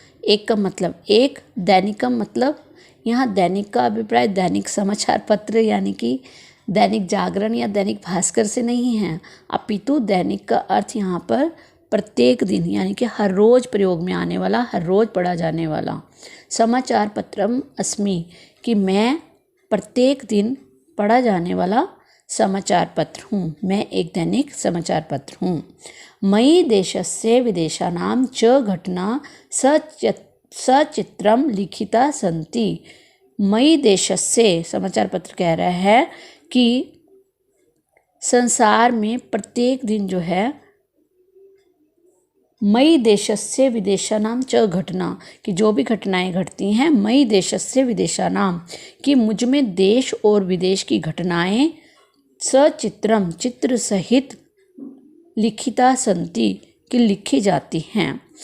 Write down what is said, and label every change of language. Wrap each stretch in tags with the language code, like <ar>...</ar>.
<hi>एक का मतलब एक, दैनिकम मतलब यहाँ दैनिक का अभिप्राय दैनिक समाचार पत्र यानी कि दैनिक जागरण या दैनिक भास्कर से नहीं है, अपितु दैनिक का अर्थ यहाँ पर प्रत्येक दिन यानी कि हर रोज़ प्रयोग में आने वाला, हर रोज़ पढ़ा जाने वाला।</hi> <sa>समाचार पत्रम अस्मि,</sa> <hi>कि मैं प्रत्येक दिन पढ़ा जाने वाला समाचार पत्र हूँ, मैं एक दैनिक समाचार पत्र हूँ।</hi> <sa>मयि देशस्य विदेशानां च घटना सचित्रम लिखिता सन्ति। मयि देशस्य</sa> <hi>समाचार पत्र कह रहा है कि संसार में प्रत्येक दिन जो है</hi> <sa>मयि देशस्य विदेशानां च घटना,</sa> <hi>कि जो भी घटनाएं घटती हैं,</hi> <sa>मयि देशस्य विदेशानां,</sa> <hi>कि मुझ में देश और विदेश की घटनाएं सचित्रम चित्र सहित</hi> <sa>लिखिता सन्ति,</sa> <hi>कि लिखी जाती हैं।</hi>